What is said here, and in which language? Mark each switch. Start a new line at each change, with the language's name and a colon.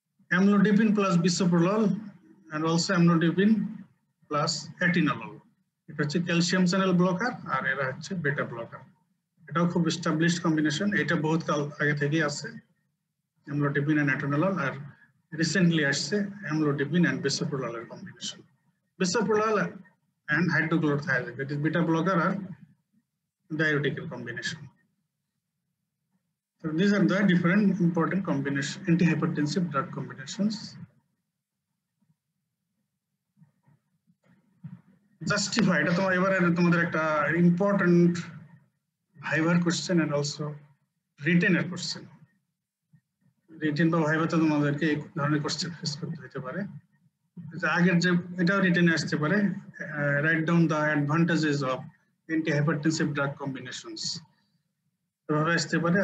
Bangla: Amlodipine plus bisoprolol and also amlodipine plus এটিনোলল, এটা হচ্ছে calcium channel blocker আর এরা হচ্ছে বেটা ব্লকার। এটাও খুব এস্টাবলিশড কম্বিনেশন, এটা বহুত কাল আগে থেকেই আছে, অ্যামলোডিপিন এন্ড এটিনোলল। আর রিসেন্টলি আসছে amlodipine and বিসোপ্রোললের combination, bisoprolol
English: and hydrochlorothiazide, that is beta blocker or diuretic combination. So these are the different important combination antihypertensive drug combinations.
Bangla: Justify, এটা তোমার এবারে তোমাদের একটা important ভাইভার question and also রিটেনের question. Written বা ভাইভাতে তোমাদেরকে এই ধরনের কোশ্চেন ফেস করতে হতে পারে। আগের যে এটাও রিটেনে আসতে পারে, write down the advantages of antihypertensive drug combinations, এভাবে আসতে পারে।